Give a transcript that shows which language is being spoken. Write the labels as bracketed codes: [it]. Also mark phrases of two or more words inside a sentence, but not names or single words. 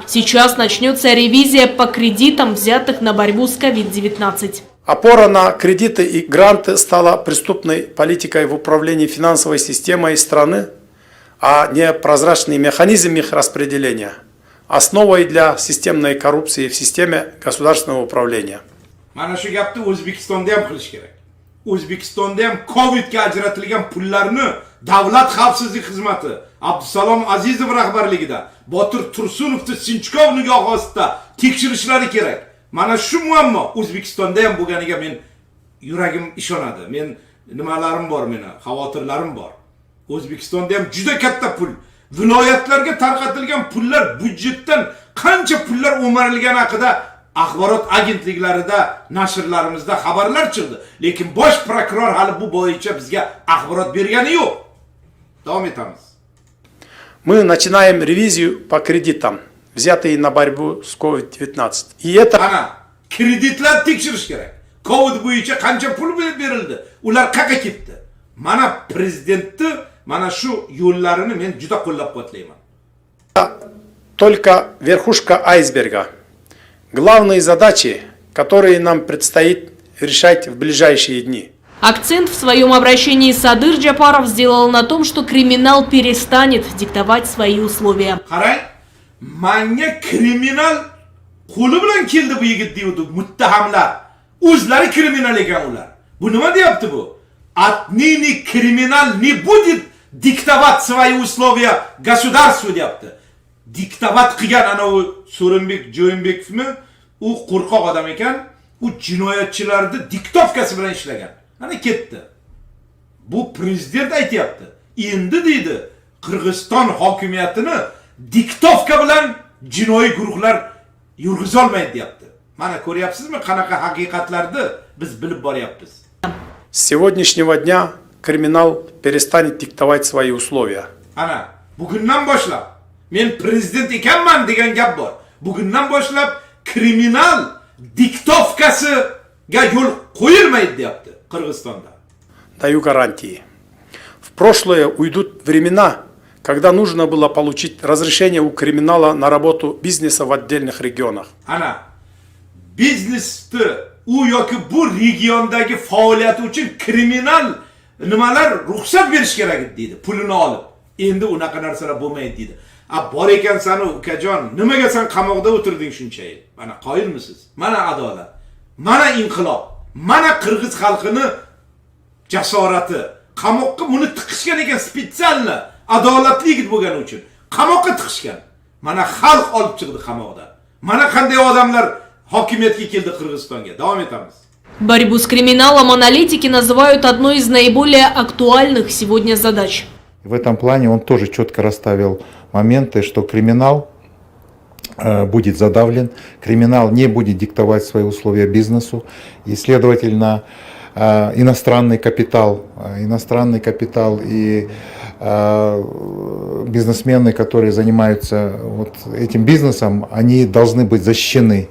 [ru] Сейчас начнется ревизия по кредитам, взятых на борьбу с COVID-19. Опора на кредиты и гранты стала преступной политикой в управлении финансовой системой страны, а не прозрачный механизм их распределения, основой для системной коррупции в системе государственного управления. [uz] Mana shu gapni O'zbekistonda ham qilish kerak. O'zbekistonda ham Covidga ajratilgan pullarni Davlat xavfsizlik xizmati Abdusalom Azizov rahbarligida Botir Tursunovni Sinchkov nigohi ostida tekshirishlari kerak. Mana shu muammo O'zbekistonda ham bo'lganiga men yuragim ishonadi. Men nimalarim bor, meni xavotirlarim bor. O'zbekistonda ham juda katta pul, viloyatlarga tarqatilgan pullar, budjetdan qancha pullar o'marilgani haqida axborot agentliklarida, nashrlarimizda xabarlar chiqdi. Lekin bosh prokuror hali bu bo'yicha bizga axborot bergani yo'q. Davom etamiz. [ru] Мы начинаем ревизию по кредитам, взятые на борьбу с COVID-19. И это... [uz] Ana, kreditlar tekshirish kerak. Covid bo'yicha qancha pul berildi? Ular qayerga ketdi? Mana prezidentni mana shu yo'llarini men juda qo'llab-quvvatlayman. [ru] только верхушка айсберга. Главные задачи, которые нам предстоит решать в ближайшие дни. Акцент в своем обращении Садыр Джапаров сделал на том, что криминал перестанет диктовать свои условия. [uz] Qarang, menga kriminal qo'li bilan keldi bu yigit deydi muttahamlar. O'zlari kriminal ekan ular. Bu nima deyapti bu? [ru] Отныне криминал не будет диктовать свои условия государству deyapti. [uz] Diktavat qilgan ana u So'rinbek Jo'yinbekovmi? U qo'rqoq odam ekan. U jinoyatchilarni diktovkasi bilan ishlagan. Ana ketdi. Bu prezident aytayapti. Endi deydi Qirg'iziston hokimiyatini diktovka bilan jinoiy guruhlar yurg'iza olmaydi deyapti. Mana ko'ryapsizmi qanaqa haqiqatlarni biz bilib boryapmiz. [ru] С сегодняшнего дня криминал перестанет диктовать свои условия. [uz] Ana bugundan boshlab men prezident ekanman degan gap bor. Bugundan boshlab kriminal diktovkasiga yo'l qo'yilmaydi deyapti Qirg'izistonda. [ru] Даю гарантии. В прошлое уйдут времена, когда нужно было получить разрешение у криминала на работу бизнеса в отдельных регионах. [uz] Ana biznesni u yoki bu regiondagi faoliyati uchun kriminal nimalar ruxsat berish kerak deydi, pulini olib. Endi unaqa narsalar bo'lmaydi deydi. Bor ekan sani ukajon, nimaga sen qamoqda o'tirding shuncha yil? Mana qoyilmisiz? Mana adolat. Mana inqilob. Mana Qirg'iz xalqini jasorati. Qamoqqa buni tiqishgan ekan spetsialni, adolatli yigit bo'lgani uchun. Qamoqqa tiqishgan. Mana xalq olib chiqdi qamoqdan. Mana qanday odamlar hokimiyatga keldi Qirg'izistonga. Davom etamiz. [ru] Борьбу с криминалом аналитики называют одной из наиболее актуальных сегодня задач. В этом плане он тоже четко расставил моменты, что криминал будет задавлен, криминал не будет диктовать свои условия бизнесу, и, следовательно, иностранный капитал и бизнесмены, которые занимаются вот этим бизнесом, они должны быть защищены.